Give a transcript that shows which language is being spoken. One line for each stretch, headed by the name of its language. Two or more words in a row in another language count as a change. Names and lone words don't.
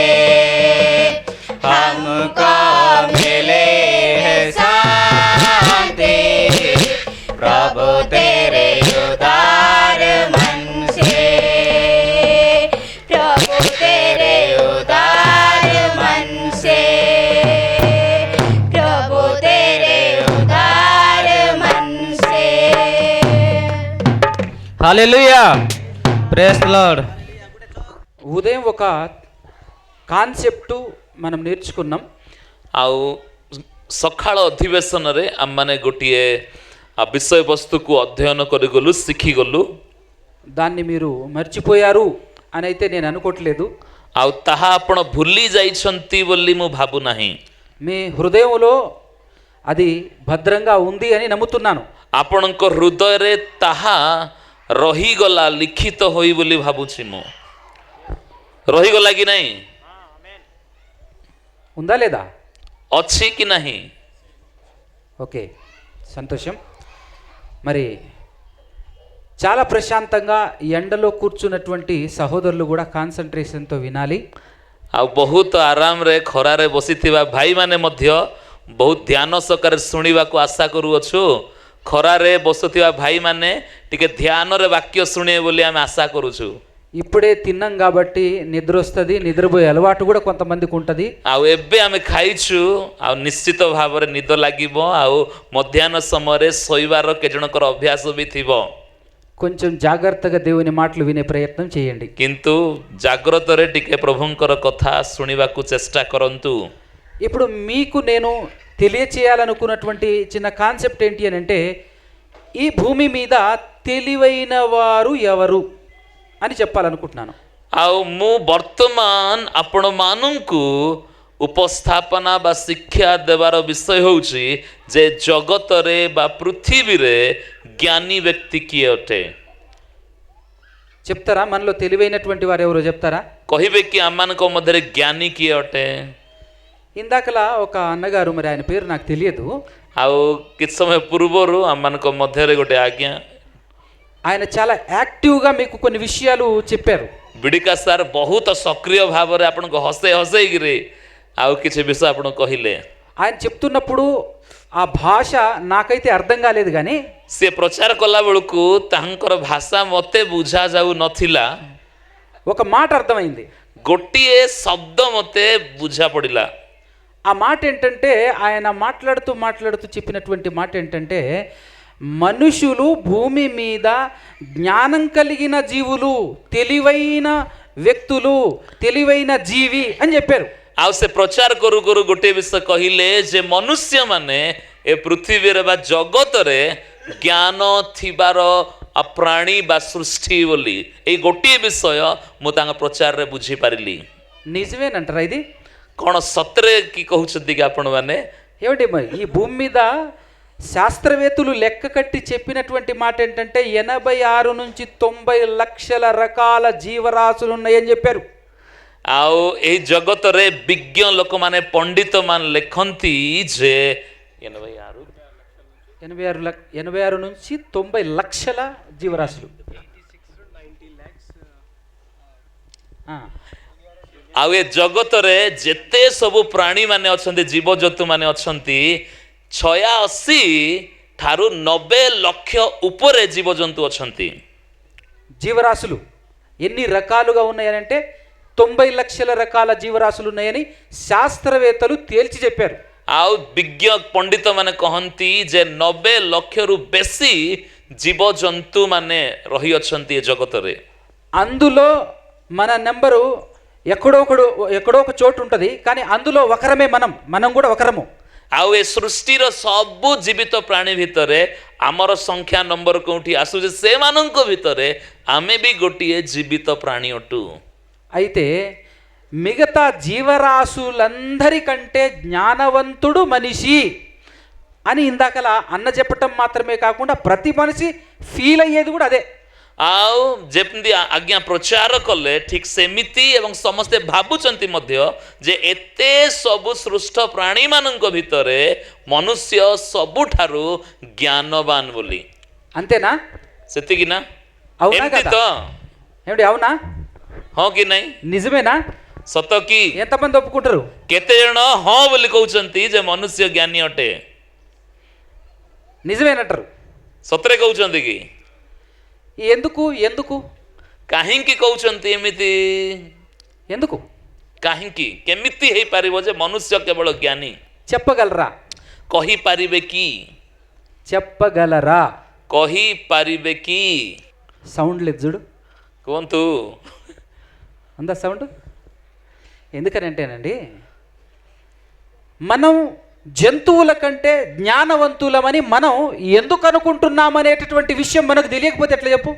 Hindi: हमको मिले है शांति प्रभु तेरे उदार मन से। प्रभु तेरे उदार मन से, प्रभु तेरे उदार मन से।
English: Hallelujah praise the Lord.
Telugu: ఉదయం ఒక కాన్సెప్టు మనం నేర్చుకున్నాం.
Odia: ଆଉ ସକାଳ ଅଧିବେଶନରେ ଆମମାନେ ଗୋଟିଏ ବିଷୟବସ୍ତୁକୁ ଅଧ୍ୟୟନ କରିଗଲୁ, ଶିଖିଗଲୁ।
Telugu: దాన్ని మీరు మర్చిపోయారు అని అయితే నేను అనుకోవట్లేదు.
Odia: ଆଉ ତାହା ଆପଣ ଭୁଲି ଯାଇଛନ୍ତି ବୋଲି ମୁଁ ଭାବୁନାହିଁ।
Telugu: మీ హృదయంలో అది భద్రంగా ఉంది అని నమ్ముతున్నాను.
Odia: ଆପଣଙ୍କ ହୃଦୟରେ ତାହା ରହିଗଲା, ଲିଖିତ ହୋଇ ବୋଲି ଭାବୁଛି ମୁଁ। ରହିଗଲା କି ନାହିଁ?
Telugu: ఉందా లేదా?
Odia: ଅଛି କି ନାହିଁ?
Telugu: ఓకే, సంతోషం. మరి చాలా ప్రశాంతంగా ఈ ఎండలో కూర్చున్నటువంటి సహోదరులు కూడా కాన్సన్ట్రేషన్తో వినాలి.
Odia: ଆଉ ବହୁତ ଆରାମରେ ଖରାରେ ବସିଥିବା ଭାଇମାନେ ମଧ୍ୟ ବହୁତ ଧ୍ୟାନ ସହକାରେ ଶୁଣିବାକୁ ଆଶା କରୁଅଛୁ। ଖରାରେ ବସୁଥିବା ଭାଇମାନେ ଟିକେ ଧ୍ୟାନରେ ବାକ୍ୟ ଶୁଣିବେ ବୋଲି ଆମେ ଆଶା କରୁଛୁ।
Telugu: ఇప్పుడే తిన్నాం కాబట్టి నిద్ర వస్తుంది, నిద్రపోయే అలవాటు కూడా కొంతమందికి ఉంటుంది.
Odia: ଆଉ ଏବେ ଆମେ ଖାଇଛୁ, ଆଉ ନିଶ୍ଚିତ ଭାବରେ ନିଦ ଲାଗିବ। ଆଉ ମଧ୍ୟାହ୍ନ ସମୟରେ ଶୋଇବାର କେଜଣଙ୍କର ଅଭ୍ୟାସ ବି ଥିବ।
Telugu: కొంచెం జాగ్రత్తగా దేవుని మాటలు వినే ప్రయత్నం చేయండి.
Odia: କିନ୍ତୁ ଜାଗ୍ରତରେ ଟିକେ ପ୍ରଭୁଙ୍କର କଥା ଶୁଣିବାକୁ ଚେଷ୍ଟା କରନ୍ତୁ।
Telugu: ఇప్పుడు మీకు నేను తెలియచేయాలనుకున్నటువంటి చిన్న కాన్సెప్ట్ ఏంటి అని అంటే, ఈ భూమి మీద తెలివైన వారు ఎవరు అని చెప్పాలనుకుంటున్నాను.
Odia: ଆଉ ମୁଁ ବର୍ତ୍ତମାନ ଆପଣମାନଙ୍କୁ ଉପସ୍ଥାପନା ବା ଶିକ୍ଷା ଦେବାର ବିଷୟ ହେଉଛି ଯେ ଜଗତରେ ବା ପୃଥିବୀରେ ଜ୍ଞାନୀ ବ୍ୟକ୍ତି କିଏ ଅଟେ।
Telugu: చెప్తారా? మనలో తెలివైనటువంటి వారు ఎవరో చెప్తారా?
Odia: କହିବେ କି ଆମମାନଙ୍କ ମଧ୍ୟରେ ଜ୍ଞାନୀ କିଏ ଅଟେ?
Telugu: ఇందాకలా ఒక అన్నగారు, మరి ఆయన పేరు నాకు తెలియదు,
Odia: ଆଉ କିଛି ସମୟ ପୂର୍ବରୁ ଆମମାନଙ୍କ ମଧ୍ୟରେ ଗୋଟେ ଆଜ୍ଞା,
Telugu: ఆయన చాలా యాక్టివ్గా మీకు కొన్ని విషయాలు చెప్పారు.
Odia: ବିଡ଼ିକା ସାର୍ ବହୁତ ସକ୍ରିୟ ଭାବରେ ଆପଣଙ୍କୁ ହସେଇକିରି ଆଉ କିଛି ବିଷୟ ଆପଣ କହିଲେ।
Telugu: ఆయన చెప్తున్నప్పుడు ఆ భాష నాకైతే అర్థం కాలేదు, కానీ
Odia: ସେ ପ୍ରଚାର କଲା ବେଳକୁ ତାଙ୍କର ଭାଷା ମୋତେ ବୁଝା ଯାଉ ନଥିଲା।
Telugu: ఒక మాట అర్థమైంది.
Odia: ଗୋଟିଏ ଶବ୍ଦ ମୋତେ ବୁଝା ପଡ଼ିଲା।
Telugu: ఆ మాట ఏంటంటే, ఆయన మాట్లాడుతూ చెప్పినటువంటి మాట ఏంటంటే, మనుషులు భూమి మీద జ్ఞానం కలిగిన జీవులు, తెలివైన వ్యక్తులు, తెలివైన జీవి అని చెప్పారు.
Odia: ଆଉ ସେ ପ୍ରଚାର କରୁ କରୁ ଗୋଟିଏ ବିଷୟ କହିଲେ ଯେ ମନୁଷ୍ୟମାନେ ଏ ପୃଥିବୀରେ ବା ଜଗତରେ ଜ୍ଞାନ ଥିବାର ପ୍ରାଣୀ ବା ସୃଷ୍ଟି ବୋଲି। ଏଇ ଗୋଟିଏ ବିଷୟ ମୁଁ ତାଙ୍କ ପ୍ରଚାରରେ ବୁଝିପାରିଲି।
Telugu: నిజమేనంటారా ఇది?
Odia: କ'ଣ ସତରେ କି କହୁଛନ୍ତି କି ଆପଣମାନେ?
Telugu: ఏమిటి మరి ఈ భూమి మీద శాస్త్రవేత్తలు లెక్క కట్టి చెప్పినటువంటి మాట ఏంటంటే 86 నుంచి 90 లక్షల రకాల జీవరాశులు ఉన్నాయని చెప్పారు.
Odia: ଆଉ ଏହି ଜଗତରେ ବିଜ୍ଞ ଲୋକମାନେ, ପଣ୍ଡିତମାନେ ଲେଖନ୍ତି ଯେ
Telugu: 86 నుంచి 90 లక్షల జీవరాశులు.
Odia: ଆଉ ଏ ଜଗତରେ ଯେତେ ସବୁ ପ୍ରାଣୀ ମାନେ ଅଛନ୍ତି, ଜୀବଜନ୍ତୁ ମାନେ ଅଛନ୍ତି, 86 ଠାରୁ 90 ଲକ୍ଷ ଉପରେ ଜୀବଜନ୍ତୁ ଅଛନ୍ତି।
Telugu: జీవరాశులు ఎన్ని రకాలుగా ఉన్నాయనంటే 90 లక్షల రకాల జీవరాశులు ఉన్నాయని శాస్త్రవేత్తలు తేల్చి చెప్పారు.
Odia: ଆଉ ବିଜ୍ଞ ପଣ୍ଡିତ ମାନେ କହନ୍ତି ଯେ 90 ଲକ୍ଷରୁ ବେଶୀ ଜୀବଜନ୍ତୁ ମାନେ ରହିଅଛନ୍ତି ଏ ଜଗତରେ।
Telugu: అందులో మన నెంబరు ఎక్కడో ఒక చోటు ఉంటుంది, కానీ అందులో ఒకరమే మనం కూడా ఒకరము.
Odia: ଆଉ ଏ ସୃଷ୍ଟିର ସବୁ ଜୀବିତ ପ୍ରାଣୀ ଭିତରେ ଆମର ସଂଖ୍ୟା ନମ୍ବର କୋଉଠି ଆସୁଛି, ସେମାନଙ୍କ ଭିତରେ ଆମେ ବି ଗୋଟିଏ ଜୀବିତ ପ୍ରାଣୀ ଅଟୁ।
Telugu: అయితే మిగతా జీవరాశులందరికంటే జ్ఞానవంతుడు మనిషి అని ఇందాకలా అన్న చెప్పటం మాత్రమే కాకుండా ప్రతి మనిషి ఫీల్ అయ్యేది కూడా అదే.
Odia: ଆଉ ଯେମିତି ଆଜ୍ଞା ପ୍ରଚାର କଲେ ଠିକ ସେମିତି ଏବଂ ସମସ୍ତେ ଭାବୁଛନ୍ତି ମଧ୍ୟ ଯେ ଏତେ ସବୁ ସୃଷ୍ଟ ପ୍ରାଣୀମାନଙ୍କ ଭିତରେ ମନୁଷ୍ୟ ସବୁଠାରୁ ଜ୍ଞାନବାନ ବୋଲି।
Telugu: అంతేనా?
Odia: ସେତିକି ନା?
Telugu: అవునా
Odia: ଏମିତି
Telugu: కదా?
Odia: ତ?
Telugu: ఏమిటి అవునా?
Odia: ହଁ କି ନାହିଁ?
Telugu: నిజమేనా?
Odia: ସତ କି?
Telugu: ఎంతమంది ఒప్పుకుంటారు?
Odia: କେତେ ଜଣ ହଁ ବୋଲି କହୁଛନ୍ତି ଯେ ମନୁଷ୍ୟ ଜ୍ଞାନୀ ଅଟେ?
Telugu: నిజమేనంటారు.
Odia: ସତରେ କହୁଛନ୍ତି କି?
Telugu: ఎందుకు ఎందుకు
Odia: କାହିଁକି କହୁଛନ୍ତି ଏମିତି?
Telugu: ఎందుకు
Odia: କାହିଁକି କେମିତି ହେଇପାରିବ ଯେ ମନୁଷ୍ୟ କେବଳ ଜ୍ଞାନୀ?
Telugu: చెప్పగలరా?
Odia: କହିପାରିବେ କି?
Telugu: చెప్పగలరా?
Odia: କହିପାରିବେ କି?
Telugu: సౌండ్ లేదు చూడు,
Odia: କୁହନ୍ତୁ।
Telugu: ఉందా సౌండ్? ఎందుకనంటేనండి, మనం జంతువుల కంటే జ్ఞానవంతులమని మనం ఎందుకు అనుకుంటున్నామనేటటువంటి విషయం మనకు తెలియకపోతే ఎట్లా చెప్పు?